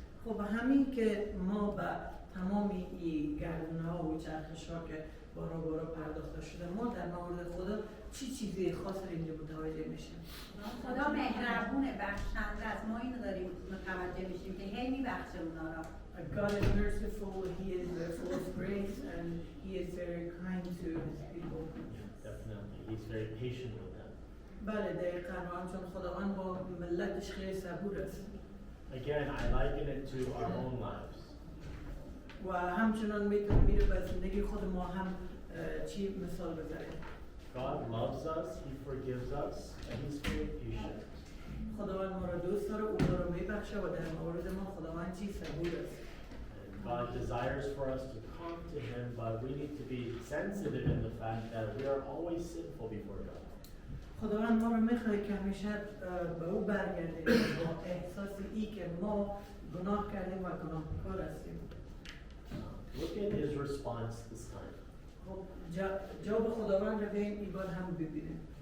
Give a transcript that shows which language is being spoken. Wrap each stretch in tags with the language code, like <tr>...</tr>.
<fa>خب همین که ما با تمام این گردونه ها و چرخش ها که بارا پرداخته شده ما در مورد خدا چی چیزی خاص اینجا متوجه میشیم؟ خدا مهربونه، بخشنده است. ما اینو داریم متوجه میشیم که هی میبخشه اونا را.</fa> <en>God is merciful, He is full of grace, and He is very kind to His people. Definitely, He's very patient with them.</en> <fa>بله دقیقاً و همچون خداوند با ملتش خیلی صبور است.</fa> <en>Again, I liken it to our own lives.</en> <fa>و همچنان میره به زندگی خود ما هم چی مثال بزنیم.</fa> <en>God loves us, He forgives us, and He's very patient.</en> <fa>خداوند ما را دوست داره، او ما را میبخشه و در مورد ما خداوند چی صبور است.</fa> <en>God desires for us to come to Him, but we need to be sensitive in the fact that we are always sinful before God.</en> <fa>خداوند ما رو میخواد که همیشه به او برگردیم با احساس ای که ما گناه کردیم و گناهکار هستیم.</fa> <en>Look at His response this time.</en> <fa>خب جواب خداوند رو بیاییم این بار هم ببینیم.</fa>